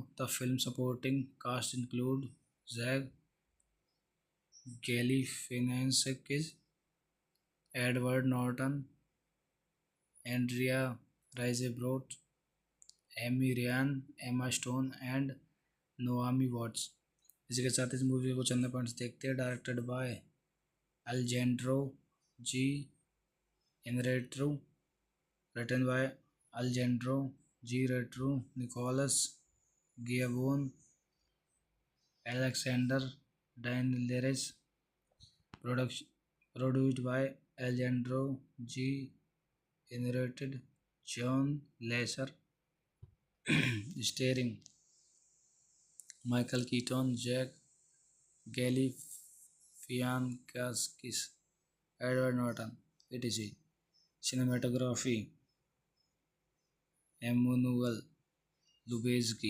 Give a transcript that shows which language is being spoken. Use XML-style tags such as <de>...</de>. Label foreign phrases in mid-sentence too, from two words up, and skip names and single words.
<en>The film supporting cast include Zach Galifianakis, Edward Norton, Andrea Riseborough, Amy Ryan, Emma Stone and Naomi Watts.</en> <hi>इसी के साथ इस मूवी को चंद पॉइंट्स देखते हैं।</hi> <en>directed by अल्जेंड्रो जी इनरेट्रू, written by अल्जेंड्रो जी रेट्रू, निकोलस गियाबोन, एलेक्सेंडर डाइनलेरेस। production produced by अल्जेंड्रो जी इनरेटेड जॉन लेसर। स्टेरिंग Michael Keaton, Jack Galifianakis, Edward Norton, etc. Cinematography Emmanuel Lubezki.</en>